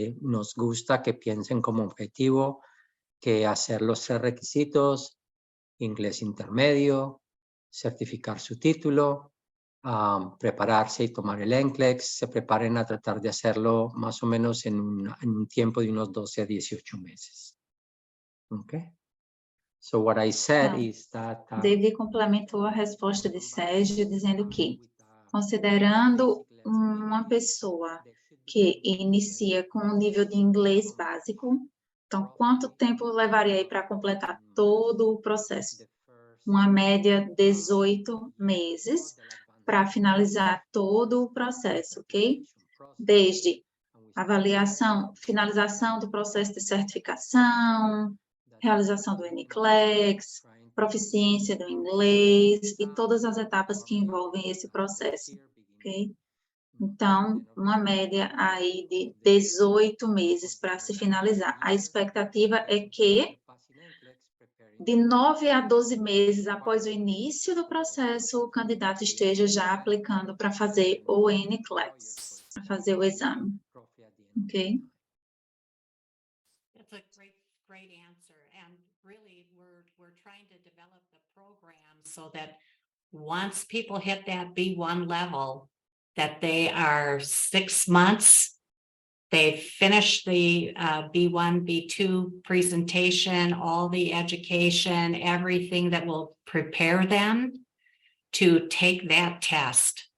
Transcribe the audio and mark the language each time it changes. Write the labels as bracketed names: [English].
[Spanish] Nos gusta que piensen como objetivo que hacer los 3 requisitos, inglés intermedio, certificar su título, prepararse y tomar el NCLEX, se preparen a tratar de hacerlo más o menos en un tiempo de unos 12 a 18 meses. [English] Okay? So what I said is that... [Portuguese] David complementou a resposta de Sérgio dizendo que, considerando uma pessoa que inicia com um nível de inglês básico, então, quanto tempo levaria aí para completar todo o processo? Uma média 18 meses para finalizar todo o processo, ok? Desde avaliação, finalização do processo de certificação, realização do NCLEX, proficiência do inglês e todas as etapas que envolvem esse processo, ok? Então, uma média aí de 18 meses para se finalizar. A expectativa é que de 9 a 12 meses após o início do processo, o candidato esteja já aplicando para fazer o NCLEX, para fazer o exame. Ok? [English] That's a great answer. And really, we're trying to develop the program so that once people hit that B1 level, that they are 6 months, they've finished the B1, B2 presentation, all the education, everything that will prepare them to take that test,